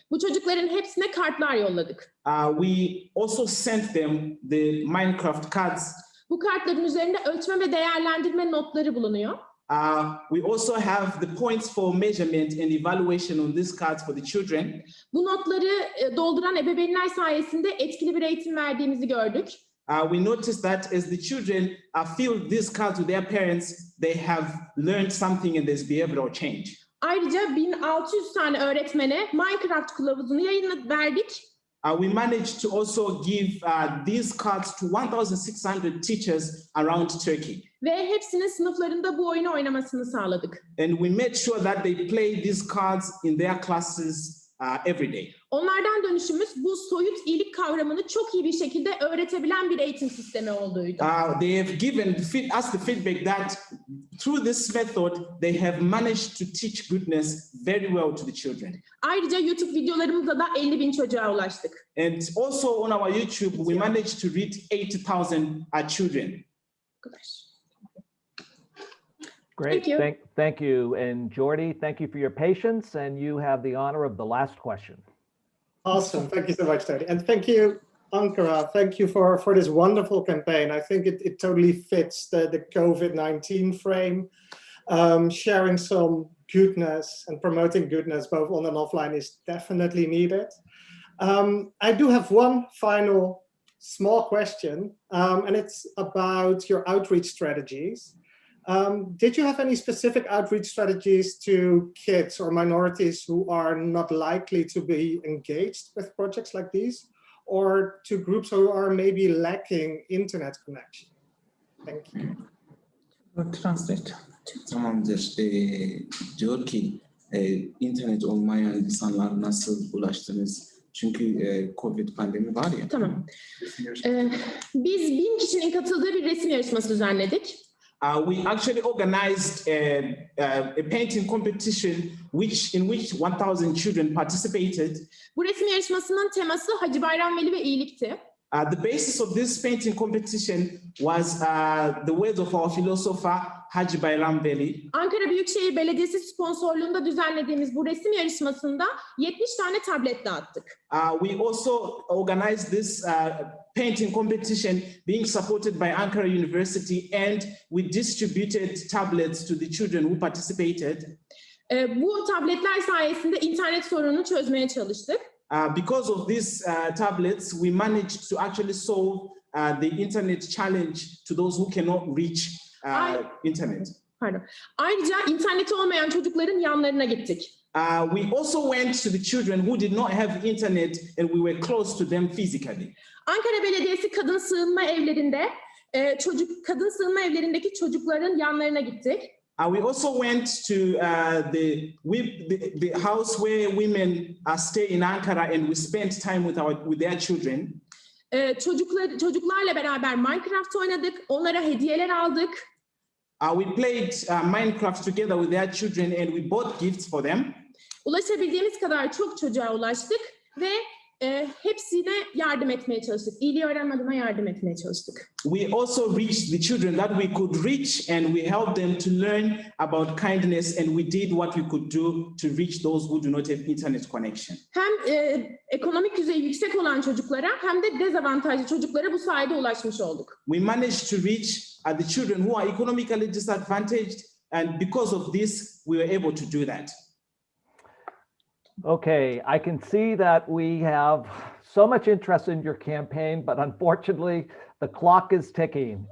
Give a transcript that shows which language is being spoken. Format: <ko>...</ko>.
<tr>Bu çocukların hepsine kartlar yolladık.</tr> <en>We also sent them the Minecraft cards.</en> <tr>Bu kartların üzerinde ölçme ve değerlendirme notları bulunuyor.</tr> <en>We also have the points for measurement and evaluation on these cards for the children.</en> <tr>Bu notları dolduran ebeveynler sayesinde etkili bir eğitim verdiğimizi gördük.</tr> <en>We noticed that as the children filled these cards with their parents, they have learned something and there's behavioral change.</en> <tr>Ayrıca 1600 tane öğretmene Minecraft kılavuzunu verdik.</tr> <en>We managed to also give these cards to 1,600 teachers around Turkey.</en> <tr>Ve hepsinin sınıflarında bu oyunu oynamasını sağladık.</tr> <en>And we made sure that they play these cards in their classes every day.</en> <tr>Onlardan dönüşümüz bu soyut iyilik kavramını çok iyi bir şekilde öğretebilen bir eğitim sistemi olduğuydu.</tr> <en>They have given us the feedback that through this method they have managed to teach goodness very well to the children.</en> <tr>Ayrıca YouTube videolarımızda da 50.000 çocuğa ulaştık.</tr> <en>And also on our YouTube we managed to reach 80,000 children. Great, thank you. And Jordi, thank you for your patience, and you have the honor of the last question. Awesome, thank you so much, Tony. And thank you, Ankara, thank you for this wonderful campaign. I think it totally fits the COVID-19 frame. Sharing some goodness and promoting goodness both on and offline is definitely needed. I do have one final small question, and it's about your outreach strategies. Did you have any specific outreach strategies to kids or minorities who are not likely to be engaged with projects like these, or to groups who are maybe lacking internet connection? Thank you. Translate.</en> <tr>Tamamdır. Diyor ki internet olmayan insanlar nasıl ulaştınız? Çünkü Covid pandemi var ya. Tamam. Biz 1000 kişinin katıldığı bir resim yarışması düzenledik.</tr> <en>We actually organized a painting competition in which 1,000 children participated.</en> <tr>Bu resim yarışmasının teması Hacı Bayram Veli ve iyilikti.</tr> <en>The basis of this painting competition was the words of our philosopher Hacı Bayram Veli.</en> <tr>Ankara Büyükşehir Belediyesi sponsorluğunda düzenlediğimiz bu resim yarışmasında 70 tane tablet dağıttık.</tr> <en>We also organized this painting competition being supported by Ankara University, and we distributed tablets to the children who participated.</en> <tr>Bu tabletler sayesinde internet sorununu çözmeye çalıştık.</tr> <en>Because of these tablets, we managed to actually solve the internet challenge to those who cannot reach internet.</en> <tr>Pardon. Ayrıca interneti olmayan çocukların yanlarına gittik.</tr> <en>We also went to the children who did not have internet and we were close to them physically.</en> <tr>Ankara Belediyesi kadın sığınma evlerinde kadın sığınma evlerindeki çocukların yanlarına gittik.</tr> <en>We also went to the house where women stay in Ankara, and we spent time with their children.</en> <tr>Çocuklarla beraber Minecraft oynadık, onlara hediyeler aldık.</tr> <en>We played Minecraft together with their children, and we bought gifts for them.</en> <tr>Ulaşabildiğimiz kadar çok çocuğa ulaştık ve hepsine yardım etmeye çalıştık. İyiliği öğrenme adına yardım etmeye çalıştık.</tr> <en>We also reached the children that we could reach, and we helped them to learn about kindness, and we did what we could do to reach those who do not have internet connection.</en> <tr>Hem ekonomik düzeyi yüksek olan çocuklara hem de dezavantajlı çocuklara bu sayede ulaşmış olduk.</tr> <en>We managed to reach the children who are economically disadvantaged, and because of this, we were able to do that. Okay, I can see that we have so much interest in your campaign, but unfortunately, the clock is ticking.</en>